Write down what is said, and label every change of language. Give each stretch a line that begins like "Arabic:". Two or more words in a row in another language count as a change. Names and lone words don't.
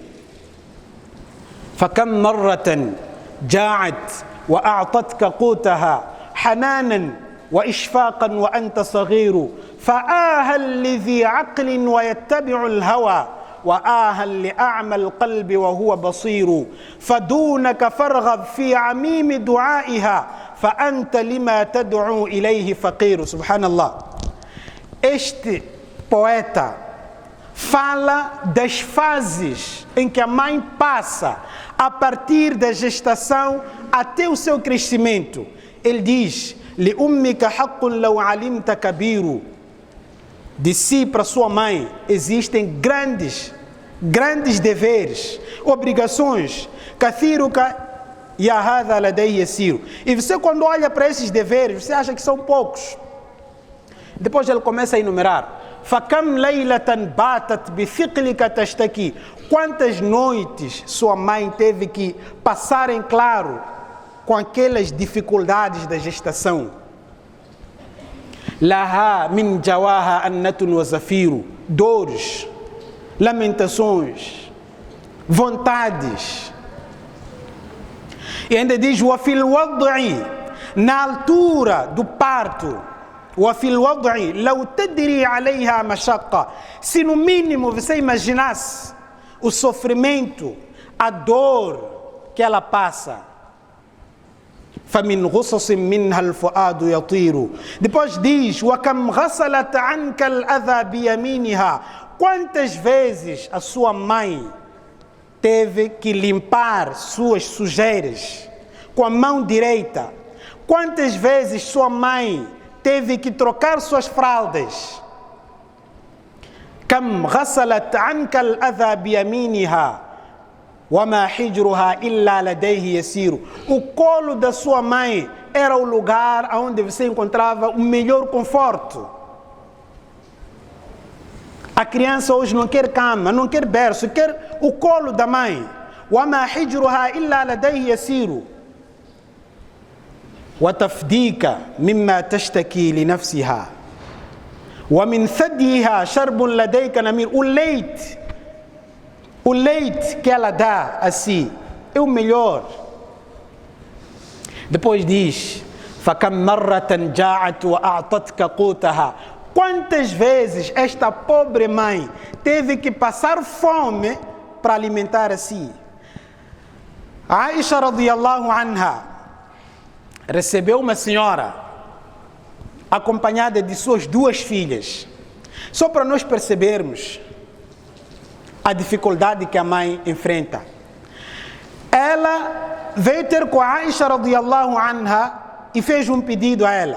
Arabic: فكم مرة جاعت وأعطتك قوتها حنانا وإشفاقا وأنت صغير فآها لذي عقل ويتبع الهوى وآها لأعمى القلب وهو بصير فدونك فارغب في عميم دعائها فأنت لما تدعو إليه فقير. سبحان الله.
Portuguese: Este poeta fala das fases em que a mãe passa a partir da gestação até o seu crescimento. Ele diz:
Arabic: لأمك حق لو علمت كبير.
Portuguese: De si para sua mãe existem grandes deveres, obrigações.
Arabic: كثيرك يا هذا لديه يسير.
Portuguese: E você, quando olha para esses deveres, você acha que são poucos. Depois ele começa a enumerar:
Arabic: فكم ليلة باتت بثقلك تشتكي.
Portuguese: Quantas noites sua mãe teve que passar em claro com aquelas dificuldades da gestação.
Arabic: لها من جواها أنة وزفير.
Portuguese: Dores, lamentações, vontades. E ainda diz:
Arabic: وفي الوضع,
Portuguese: na altura do parto.
Arabic: وفي الوضع لو تدري عليها مشقة.
Portuguese: Se no mínimo você imaginasse o sofrimento, a dor que ela passa.
Arabic: فمن غصص منها الفؤاد يطير.
Portuguese: Depois diz:
Arabic: وكم غسلت عنك الأذى بيمينها.
Portuguese: Quantas vezes a sua mãe teve que limpar suas sujeiras com a mão direita? Quantas vezes sua mãe teve que trocar suas fraldas?
Arabic: كم غسلت عنك الأذى بيمينها وَمَا حِجْرُهَا إِلَّا لَدَيْهِ يَسِيرُ.
Portuguese: O colo da sua mãe era o lugar onde você encontrava o melhor conforto. A criança hoje não quer cama, não quer berço, quer o colo da mãe.
Arabic: وَمَا حِجْرُهَا إِلَّا لَدَيْهِ يَسِيرُ. وَتَفْدِيكَ مِمَّا تَشْتَكِي لِنَفْسِهَا وَمِنْ ثَدْيِهَا شَرْبٌ لَدَيْكَ نَمِيرٌ.
Portuguese: O leite que ela dá a si é o melhor. Depois diz:
Arabic: فَكَمْ مَرَّةً جَاعَتْ وَأَعْطَتْكَ قُوتَهَا.
Portuguese: Quantas vezes esta pobre mãe teve que passar fome para alimentar a si? Aisha
Arabic: رضي الله عنها
Portuguese: recebeu uma senhora acompanhada de suas 2 filhas. Só para nós percebermos a dificuldade que a mãe enfrenta. Ela veio ter com a Aisha
Arabic: رضي الله عنها
Portuguese: e fez um pedido a ela.